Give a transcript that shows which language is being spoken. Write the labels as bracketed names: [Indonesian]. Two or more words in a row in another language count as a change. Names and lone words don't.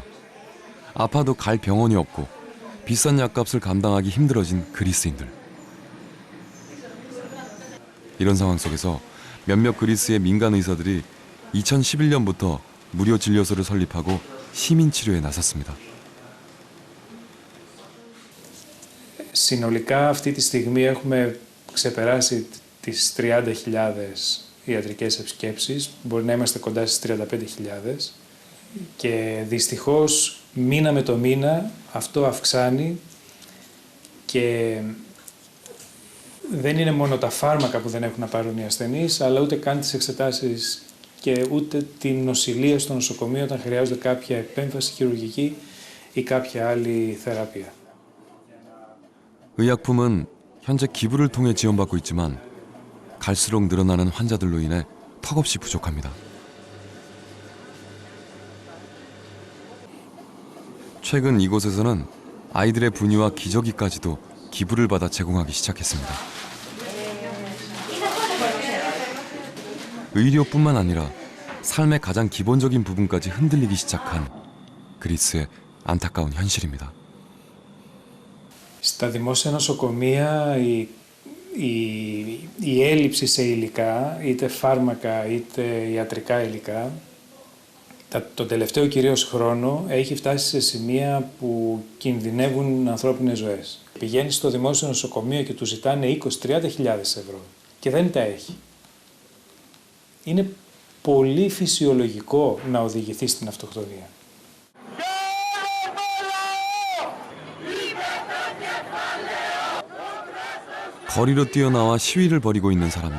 [Korean] 아파도 갈 병원이 없고 비싼 약값을 감당하기 힘들어진 그리스인들. 이런 상황 속에서 몇몇 그리스의 민간 의사들이 2011년부터 무료 진료소를 설립하고 시민 치료에 나섰습니다. [Greek] Συνολικά αυτή τη στιγμή έχουμε ξεπεράσει τις 30.000 ιατρικές επισκέψεις, μπορεί να είμαστε κοντά στις 35.000 και δυστυχώς μήνα με το μήνα αυτό αυξάνει και δεν είναι μόνο τα φάρμακα που δεν έχουν να πάρουν οι ασθενείς, αλλά ούτε καν τις εξετάσεις και ούτε την νοσηλεία στο νοσοκομείο όταν χρειάζονται κάποια επέμβαση χειρουργική ή κάποια άλλη θεραπεία. [Korean] 의약품은 현재 기부를 통해 지원받고 있지만 갈수록 늘어나는 환자들로 인해 턱없이 부족합니다. 최근 이곳에서는 아이들의 분유와 기저귀까지도 기부를 받아 제공하기 시작했습니다. 의료뿐만 아니라 삶의 가장 기본적인 부분까지 흔들리기 시작한 그리스의 안타까운 현실입니다. [Greek] Στα δημόσια νοσοκομεία η έλλειψη σε υλικά, είτε φάρμακα είτε ιατρικά υλικά, τον τελευταίο κυρίως χρόνο έχει φτάσει σε σημεία που κινδυνεύουν ανθρώπινες ζωές. Πηγαίνει στο δημόσιο νοσοκομείο και του ζητάνε 20-30 χιλιάδες ευρώ και δεν τα έχει. Είναι πολύ φυσιολογικό να οδηγηθεί στην αυτοκτονία. [Korean] 거리로 뛰어나와 시위를 벌이고 있는 사람들.